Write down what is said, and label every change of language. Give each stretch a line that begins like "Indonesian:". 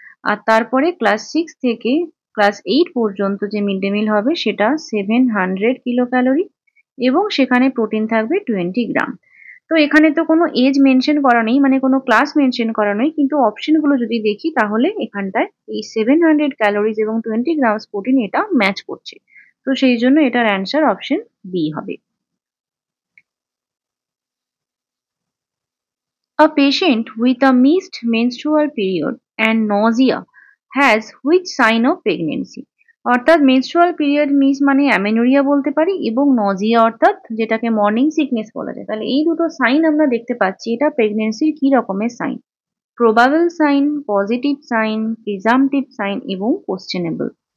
Bangla: আর তারপরে ক্লাস 6 থেকে ক্লাস 8 পর্যন্ত যে মিড ডে মিল হবে সেটা 700 কিলো ক্যালোরি এবং সেখানে প্রোটিন থাকবে 20 গ্রাম। তো এখানে তো কোনো এজ মেনশন করা নেই, মানে কোনো ক্লাস মেনশন করা নেই, কিন্তু অপশনগুলো যদি দেখি তাহলে এখানটায় এই 700 ক্যালোরিজ এবং 20 গ্রামস প্রোটিন এটা ম্যাচ করছে। তো সেই জন্য এটার অ্যান্সার অপশন বি হবে।
English: A patient with a missed menstrual period and nausea has which sign of pregnancy?
Bangla: অর্থাৎ মেনস্ট্রুয়াল পিরিয়ড মিস মানে অ্যামেনোরিয়া বলতে পারি এবং নজিয়া অর্থাৎ যেটাকে মর্নিং সিকনেস বলা যায়। তাহলে এই দুটো সাইন আমরা দেখতে পাচ্ছি, এটা প্রেগনেন্সির কি রকমের sign? Probable sign, positive sign, প্রিজাম্পটিভ sign এবং কোশ্চেনেবল।